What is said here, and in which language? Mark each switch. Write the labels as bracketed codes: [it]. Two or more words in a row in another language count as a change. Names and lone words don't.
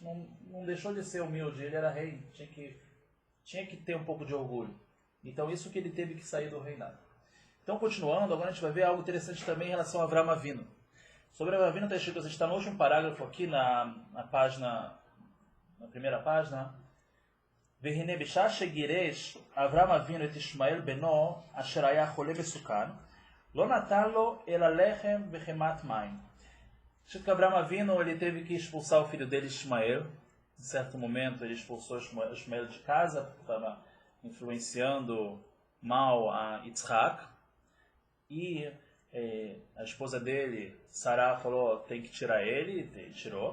[pt] Não deixou de ser humilde, ele era rei, tinha que ter um pouco de orgulho. Então isso que ele teve que sair do reinado. Então continuando, agora a gente vai ver algo interessante também em relação a Avram Avinu. Sobre Avram Avinu está escrito, a gente está no último parágrafo aqui na primeira página. [he] והנה בשעה שגירש אברהם אבינו את ישמעאל בנו אשר היה חולה מסוכן לא נתן לו אלא לחם וחמת מים. [pt] Acho que Abraão Avinu, ele teve que expulsar o filho dele Ismael. Em certo momento ele expulsou Ismael de casa, porque estava influenciando mal a Yitzhak. E a esposa dele, Sarah, falou, tem que tirar ele, ele tirou.